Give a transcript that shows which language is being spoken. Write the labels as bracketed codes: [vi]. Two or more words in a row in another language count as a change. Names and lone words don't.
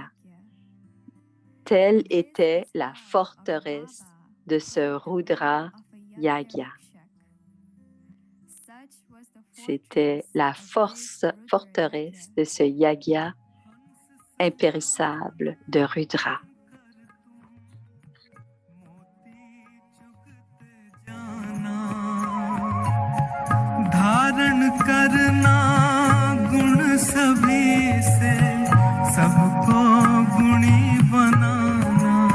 [fr] Telle était la forteresse de ce Rudra Yagya. C'était la forteresse de ce yagya impérissable de Rudra. [hi] धारण करना गुण सभी से सबको गुणी बनाना